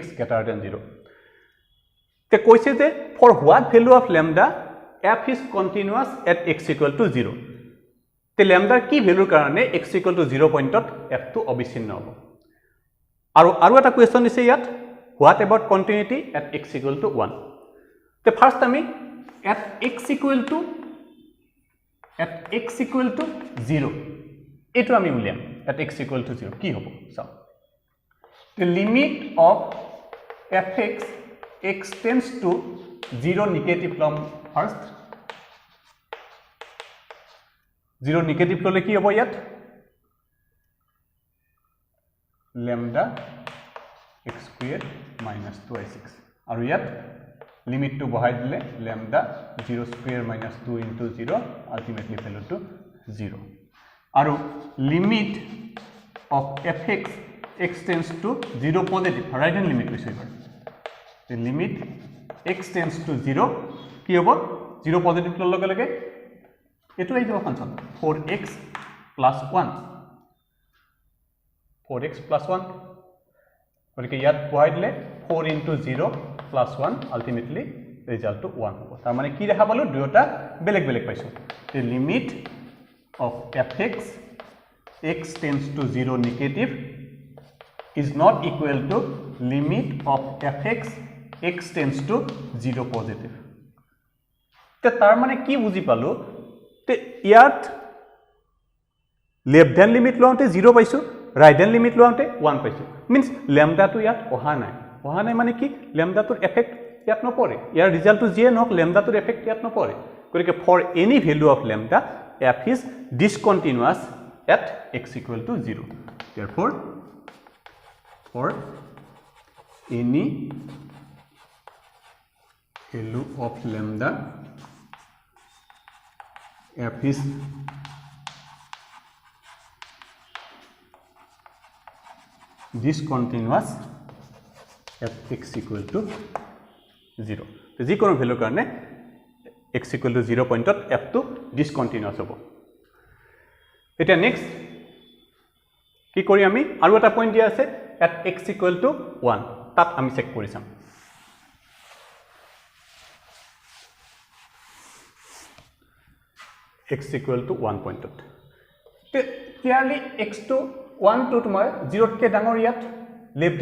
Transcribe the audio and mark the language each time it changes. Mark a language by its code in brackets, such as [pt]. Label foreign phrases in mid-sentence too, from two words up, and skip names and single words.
[en] greater than 0 [as] তে কৈছে যে [en] for what value of lambda f is continuous at x equal to 0 [as] te lambda ki value karone [en] x equal to 0 point at [as] f টো অবিচ্ছিন্ন হ'ব আৰু এটা question দিছে ইয়াত [en] what about continuity at x equal to 1 [as] te first ami [en] at x equal to 0 [as] এতিয়া আমি উলিয়াম [en] at x equal to 0 [as] কি হ'ব [en] so the limit of fx x tends to 0 negative lom first [as] 0 negative ল'লে কি হ'ব ইয়াত [en] lambda x square minus 2x [as] আৰু ইয়াত limit টো বহাই দিলে [en] lambda 0 square minus 2 into 0 ultimately value to 0 aru limit of fx x tends to 0 positive right hand limit receiver the limit x tends to 0 [as] কি হ'ব [en] 0 positive lol loge loge etu ei job function 4x plus 1 [as] 4x plus 1 গতিকে ইয়াত পঢ়াই দিলে [en] 4 into 0 plus 1 ultimately result to [as] 1 হ'ব তাৰ মানে কি দেখা পালোঁ দুটা বেলেগ বেলেগ পাইছোঁ [en] the limit of fx x tends to 0 negative is not equal to limit of fx x tends to 0 positive [as] তে তাৰ মানে কি বুজি পালোঁ তে ইয়াত [en] left hand limit [as] লওঁতে 0 পাইছোঁ [en] right hand limit [as] loante 1 paisu means lambda to ইয়াত অহা নাই মানে কি lambda tur effect ইয়াত নপৰে ইয়াৰ ৰিজাল্টটো যিয়ে নহওক লেমডাটোৰ এফেক্ট ইয়াত নপৰে গতিকে [en] for any value of lambda f is discontinuous at x equal to 0 therefore for any value of lambda f is discontinuous at x equal to 0 [as] তো যিকোনো ভ্যালু কাৰণে x equal to 0 পইণ্টত f টো ডিসকন্টিনিউয়াস হ'ব এটা নেক্সট কি কৰি আমি আৰু এটা পইণ্ট দিয়া আছে [en] at x equal to 1 [as] তাত আমি চেক কৰি চাম x equal to 1 পইণ্টত ক্লিয়াৰলি x to 1 to তোমাৰ 0 তকৈ ডাঙৰ ইয়াত লেফট